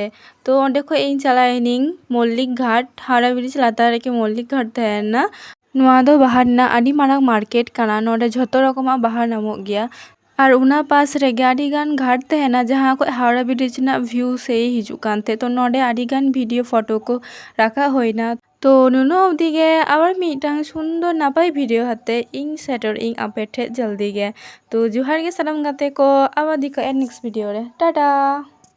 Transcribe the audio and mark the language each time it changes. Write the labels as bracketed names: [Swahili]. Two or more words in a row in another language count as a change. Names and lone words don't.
[Santali] तो ओंडे खो इन चलाइनिंग मल्लिक घाट हावड़ा ब्रिज लातार रे के मल्लिक घाट तहना नुआ दो बाहर ना आड़ी मारांग मार्केट काना नोडे झोतो रकमा बाहर नामोग गया और उना पास रे आड़ी गान घाट तहना जहाँ को हावड़ा ब्रिज ना व्यू से हिजुक कानते। तो नोडे आड़ी गान [English] video photo [Santali] को राखा होइना। तो नुनो अवधि गे आबार मिटांग सुंदर नापाय वीडियो हाते इंग सेटर इंग आपे ठे जल्दी गे। तो जोहार गे सानाम गाते को आबार दिखा [English] next video [Santali] रे टाटा।